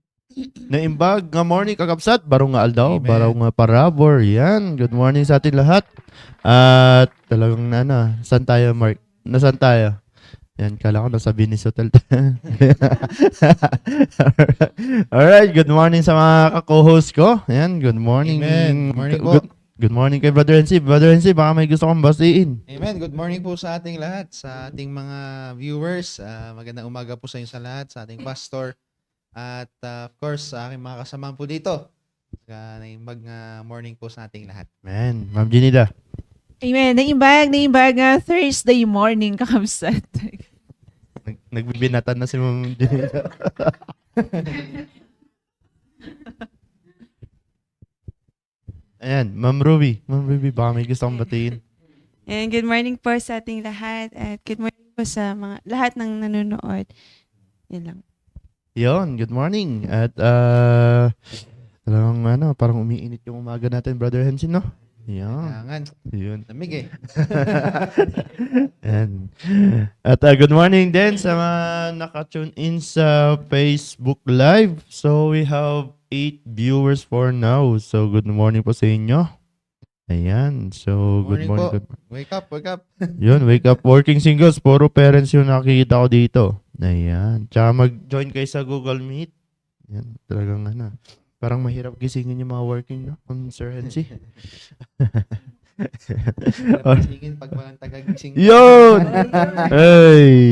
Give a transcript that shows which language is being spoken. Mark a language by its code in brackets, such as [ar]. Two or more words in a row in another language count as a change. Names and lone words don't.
[ilo] Naimbag, nga morning kakabsat, barong nga aldaw, Amen. barong nga parabor. [tl] Yan, [en] good morning [tl] sa ating lahat. At talagang saan tayo, Mark? Nasaan tayo? Yan, kala ko nasa Venice Hotel. [en] Alright, good morning [tl] sa mga ka-co-host ko. Yan, good morning. [en] Amen. Good morning po. Good morning [tl] kay Brother NC. Brother NC, baka may gusto kong batiin. Amen. [en] Good morning [tl] po sa ating lahat, sa ating mga viewers. Magandang umaga po sa inyo sa lahat, sa ating pastor. At [en] of course, [tl] sa aking mga kasamahan po dito. Naimbag morning po sa ating lahat. Man, Ma'am Jinida. Amen. [ilo] Naimbag nga Thursday morning kakabsat. [tl] Nagbibinatan na si Ma'am Jinida. Ayan, Ma'am Ruby. Ma'am Ruby, baka may gusto kong batiin. [en] And good morning [tl] po sa ating lahat at [en] good morning [tl] po sa mga lahat ng nanonood. Yun lang. Yon, good morning. At talagang parang umiinit yung umaga natin, Brother Hensin, no? Yan. Kailangan. Yun. Lamig eh. And, at [en] good morning [tl] din sa mga naka-tune in sa Facebook Live. [en] So, we have 8 viewers for now. [tl] So, [en] good morning [tl] po sa inyo. Ayan. [en] So, good Morning morning. po. Wake up, wake up. Yun, wake up. Working singles. [tl] Puro parents yung nakikita ko dito. Ayan. Tsaka mag-join kayo sa Google Meet. Yan. Talagang parang mahirap gisingin yung mga working, no? Sir Hensi. Gisingin pag walang tagagising. Yun! Hey!